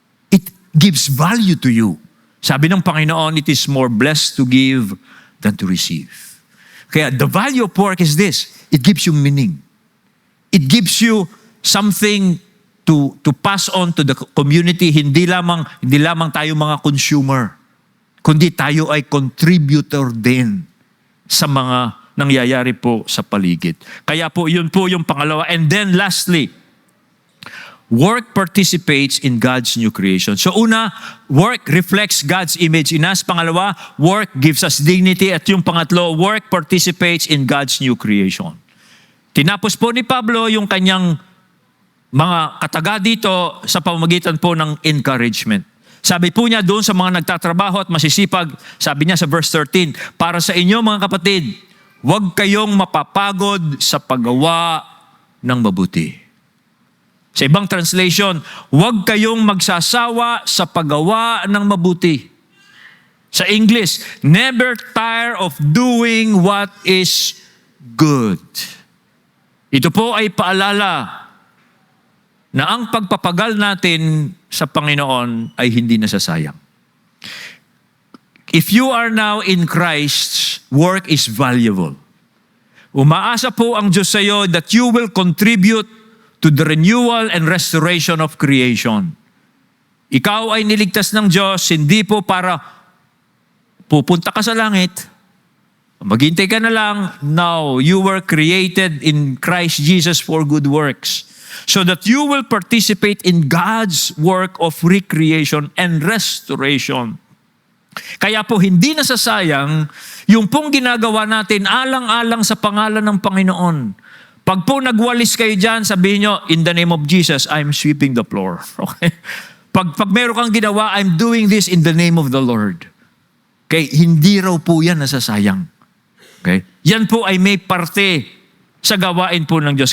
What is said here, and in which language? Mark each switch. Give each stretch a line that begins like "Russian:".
English: It gives value to you.
Filipino: Sabi ng Panginoon,
English: it is more blessed to give than to receive. Kaya the value of work is this. It gives you meaning. It gives you something to pass on to the community.
Filipino: Hindi lamang tayo mga consumer, kundi tayo ay contributor din sa mga nangyayari po sa paligid. Kaya po, yun po yung pangalawa.
English: And then lastly, work participates in God's new creation. So una, work reflects God's image in us. Pangalawa, work gives us dignity.
Filipino: At yung pangatlo,
English: work participates in God's new creation.
Filipino: Tinapos po ni Pablo yung kanyang mga kataga dito sa pamamagitan po ng encouragement. Sabi po niya doon sa mga nagtatrabaho at masisipag, sabi niya sa verse 13, para sa inyo mga kapatid, huwag kayong mapapagod sa paggawa ng mabuti. Sa ibang translation, huwag kayong magsasawa sa paggawa ng mabuti. Sa English,
English: never tire of doing what is good.
Filipino: Ito po ay paalala na ang pagpapagal natin sa Panginoon ay hindi nasasayang.
English: If you are now in Christ, work is valuable.
Filipino: Umaasa po ang Diyos sa iyo
English: that you will contribute to the renewal and restoration of creation.
Filipino: Ikaw ay niligtas ng Diyos, hindi po para pupunta ka sa langit, maghintay ka na lang.
English: No, you were created in Christ Jesus for good works, so that you will participate in God's work of recreation and restoration.
Filipino: Kaya po hindi nasasayang yung pong ginagawa natin alang-alang sa pangalan ng Panginoon. Pag po nagwalis kayo dyan, sabihin nyo,
English: in the name of Jesus, I'm sweeping the floor. Okay?
Filipino: Pag meron kang ginawa,
English: I'm doing this in the name of the Lord.
Filipino: Okay? Hindi raw po yan nasasayang. Okay? Yan po ay may parte sa gawain po ng Diyos.